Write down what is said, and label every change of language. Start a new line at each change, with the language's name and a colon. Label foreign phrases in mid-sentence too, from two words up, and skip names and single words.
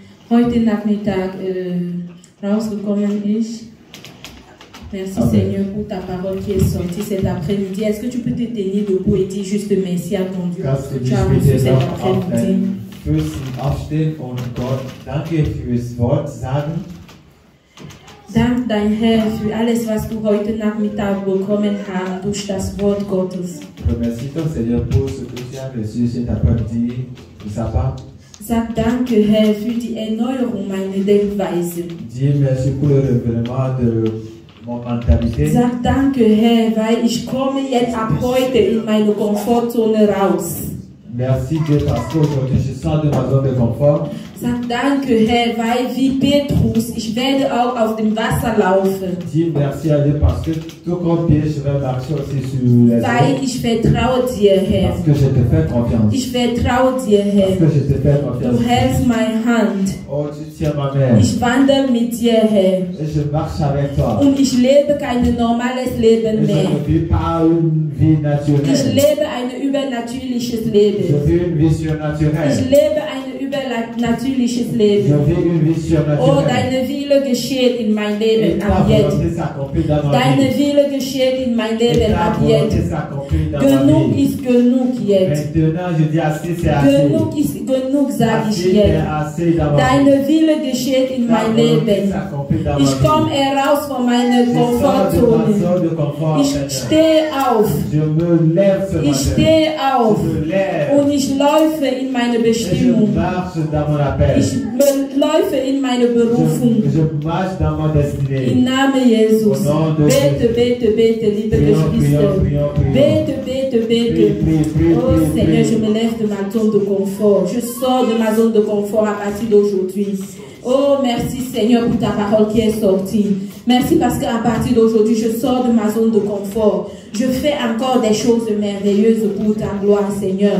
German: heute Nachmittag rausgekommen ist.
French: Merci Seigneur pour ta parole qui est sortie cet après-midi. Est-ce que tu peux te tenir debout et dire juste merci à ton Dieu parce que tu as reçu cet après-midi?
German: Aufstehen und Gott danke fürs Wort sagen. Dank dein Herr für alles, was du heute Nachmittag bekommen hast durch das Wort Gottes.
French: Remercie ton Seigneur pour ce que tu as reçu cet après-midi de sa part.
German: Sag danke, Herr, für die Erneuerung meiner Denkweise.
French: Dis merci pour le renouvellement de mon mentalité.
German: Sag danke, Herr, weil ich komme jetzt ab heute in meine Komfortzone raus.
French: Merci Dieu parce qu'aujourd'hui je sors de ma zone de confort.
German: Sag danke, Herr, weil wie Petrus, ich werde auch auf dem Wasser laufen.
French: Dis merci à Dieu parce que tout comme Pierre, je vais marcher aussi sur les eaux.
German: Weil ich vertraue dir, Herr.
French: Parce que je te fais confiance.
German: Ich vertraue dir, Herr.
French: Parce que je te fais confiance.
German: Du hältst meine Hand.
French: Oh, tu tiens ma main.
German: Ich wandere mit dir, Herr.
French: Et je marche avec toi.
German: Und ich lebe kein normales Leben
French: Et
German: mehr.
French: je ne vis pas une vie naturelle.
German: Ich lebe ein übernatürliches Leben.
French: Je vis une vie surnaturelle.
German: Ich lebe ein übernatürliches
French: Je
German: Leben.
French: vis une vie surnaturelle.
German: Oh, deine Wille geschieht in mein Leben ab jetzt. Deine Wille geschieht in mein Leben ab jetzt. Genug ist genug jetzt.
French: Maintenant, je dis assez, c'est assez.
German: Genug ist genug, sage ich
French: Assez,
German: jetzt.
French: c'est assez d'avoir
German: Deine Wille geschieht in mein Leben. Ich komme heraus von meiner Komfortzone. Ich stehe auf.
French: Je me lève ce
German: Ich
French: matin.
German: stehe auf.
French: Je me lève.
German: Und ich läufe in meine
French: Et je
German: Bestimmung.
French: marche dans mon appel.
German: Ich läufe in meine Berufung.
French: Je marche dans ma destinée.
German: Im Namen Jesus.
French: Au nom de
German: Bete, bete, bete, liebe Geschwister. Bete, bete, bete.
French: Oh Seigneur, je me lève de ma zone de confort. Je sors de ma zone de confort à partir d'aujourd'hui. Oh, merci Seigneur pour ta parole qui est sortie. Merci parce qu'à partir d'aujourd'hui, je sors de ma zone de confort. Je fais encore des choses merveilleuses pour ta gloire, Seigneur.